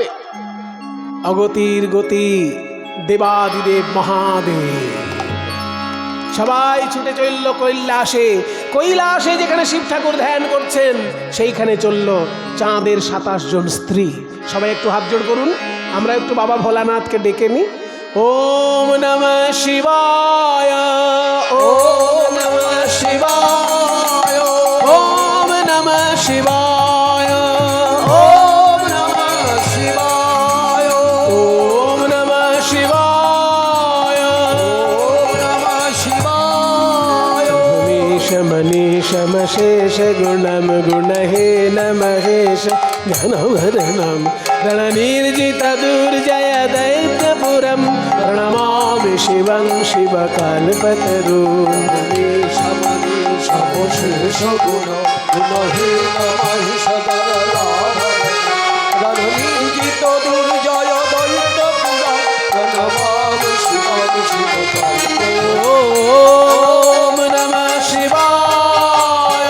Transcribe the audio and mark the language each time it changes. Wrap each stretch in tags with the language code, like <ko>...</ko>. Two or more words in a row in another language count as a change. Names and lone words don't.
<bn>অগতির গতি দেবাদিদেব মহাদেব সবাই ছুটে চলল কৈলাসে। কৈলাসে যেখানে শিব ঠাকুর ধ্যান করছেন, সেইখানে চলল চাঁদের 27 জন স্ত্রী। সবাই একটু হাত জোড় করুন, আমরা একটু বাবা ভোলানাথকে ডেকে নিই।</bn> <sa>ওম নমঃ শিবায়, ওম নমঃ শিবায়, ওম নমঃ শিবায়, ওম নমঃ শিবায়, ওম নমঃ শিবায়, ওম নমঃ শিবায়। মনীষমশেষ গুণম গুণহীন মহেশ ঘনভरणं रणनिर्जित दुर्जय दैत्यपुरं प्रणमामि शिवं शिवकाल्पतरुं। মনীষমশেষ গুণ গুণহীন মহেশ रणनिर्जित दुर्जय दैत्यपुरं प्रणमामि शिवं शिवकाल्पतरुं। ओम नमः शिवाय,</sa>